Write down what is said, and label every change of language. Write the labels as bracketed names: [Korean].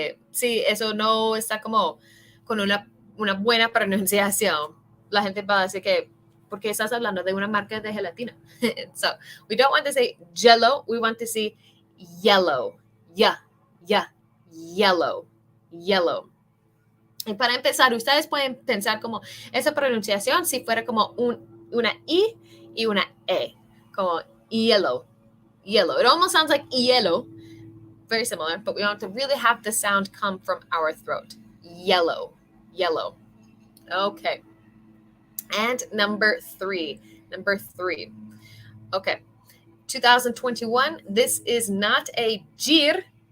[Spanish] Si eso no está como con una buena pronunciación. La gente va a decir que, ¿por qué estás hablando de una marca de gelatina? [English] So, we don't want to say jello. We want to say yellow. Yeah, yellow. [Spanish] Y para empezar, ustedes pueden pensar como esa pronunciación si fuera como una I y una E, como yellow. [English] It almost sounds like yellow, very similar, but we want to really have the sound come from our throat. Yellow. Okay. And number 3. Okay. 2021, this is not a year.